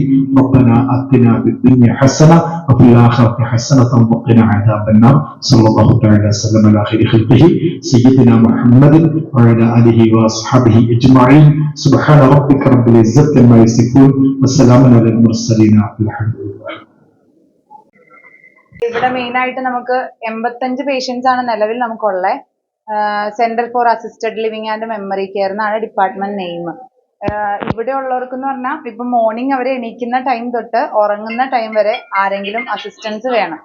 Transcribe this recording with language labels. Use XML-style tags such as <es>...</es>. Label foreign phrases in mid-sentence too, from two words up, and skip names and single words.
<ar>ربنا آتنا في الدنيا حسنة وفي الآخرة حسنة وقنا عذاب النار. صلى الله تعالى وسلم على خير خلقه سيدنا محمد وعلى آله وأصحابه أجمعين. سبحان ربك رب العزة عما يصفون وسلام على المرسلين الحمد لله.</ar> <ml>ഇവിടെ മെയിൻ ആയിട്ട് നമുക്ക് 85 പേഷ്യൻസ് ആണ് നിലവിൽ നമുക്കുള്ളത്. സെന്റർ ഫോർ അസിസ്റ്റഡ് ലിവിംഗ് ആൻഡ് മെമ്മറി കെയർ എന്നാണ്</ml> <en>department name.</en> <ml>ഇവിടെ ഉള്ളവർക്ക് എന്ന് പറഞ്ഞാൽ ഇപ്പൊ മോർണിംഗ് അവർ എണീക്കുന്ന ടൈം തൊട്ട് ഉറങ്ങുന്ന ടൈം വരെ ആരെങ്കിലും അസിസ്റ്റൻസ് വേണം.</ml>